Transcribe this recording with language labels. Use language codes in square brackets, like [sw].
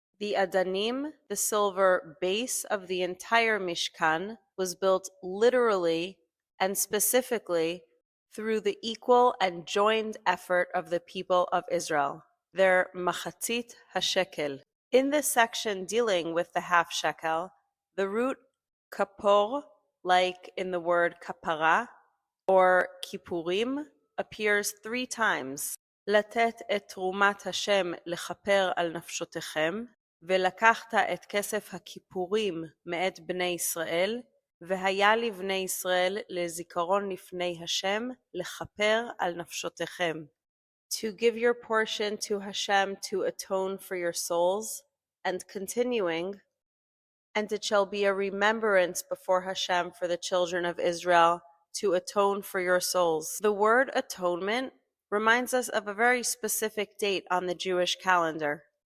[en] The adanim, the silver base of the entire Mishkan, was built literally and specifically through the equal and joined effort of the people of Israel, their machatzit hashekel. In this section dealing with the half-shekel, the root kapor, like in the word kapara, or kippurim, appears 3 times. [he] Latet et trumat Hashem lechaper al nafshotechem, ולקחת את כסף הכיפורים מאת בני ישראל, והיה לבני ישראל לזיכרון לפני השם, לכפר על נפשותיכם. [en] To give your portion to Hashem to atone for your souls, and continuing, and it shall be a remembrance before Hashem for the children of Israel to atone for your souls. The word atonement reminds us of a very specific date on the Jewish calendar.